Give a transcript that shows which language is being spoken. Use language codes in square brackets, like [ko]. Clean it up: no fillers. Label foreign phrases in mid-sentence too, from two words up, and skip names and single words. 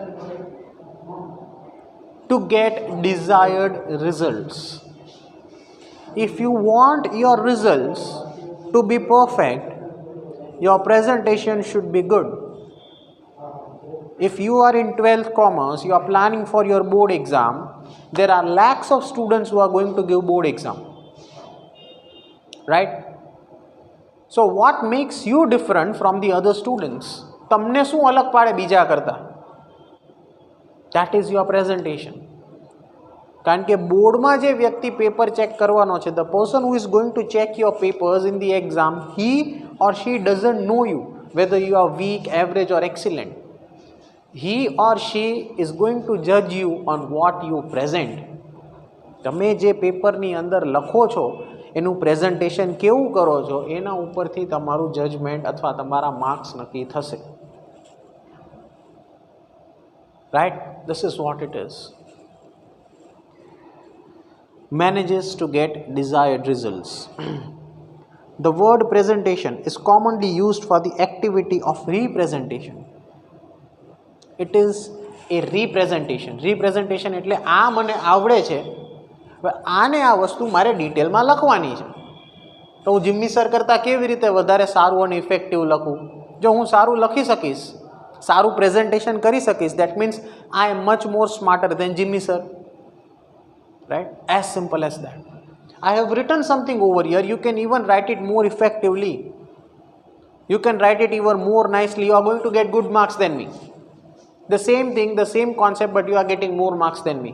[en] If you want your results to be perfect, your presentation should be good. If you are in 12th commerce, you are planning for your board exam, there are lakhs of students who are going to give board exam. Right? So what makes you different from the other students? [gu] તમને શું અલગ પાડે બીજા કરતા? [en] That is your presentation. [gu] કારણ કે બોર્ડમાં જે વ્યક્તિ [en] paper check [gu] કરવાનો છે, [en] the person who is going to check your papers in the exam, he or she doesn't know you, whether you are weak, average or excellent. He or she is going to judge you on what you present. [gu] તમે જે પેપરની અંદર લખો છો એનું પ્રેઝન્ટેશન કેવું કરો છો એના ઉપરથી તમારું જજમેન્ટ અથવા તમારા માર્ક્સ નક્કી થશે. [en] Right? This is what it is. Manages to get desired results. The word presentation is commonly used for the activity of representation. It is a representation. [gu] Representation એટલે આ મને આવડે છે, આને આ વસ્તુ મારે ડિટેલમાં લખવાની છે, તો હું જિમ્મી સર કરતાં કેવી રીતે વધારે સારું અને ઇફેક્ટિવ લખું? જો હું સારું લખી શકીશ, સારું પ્રેઝન્ટેશન કરી શકીશ, [en] that means I am much more smarter than Jimmy sir. Right? As simple as that. I have written something over here, you can even write it more effectively. You can write it even more nicely, you are going to get good marks than me. The same thing, the same concept, but you are getting more marks than me.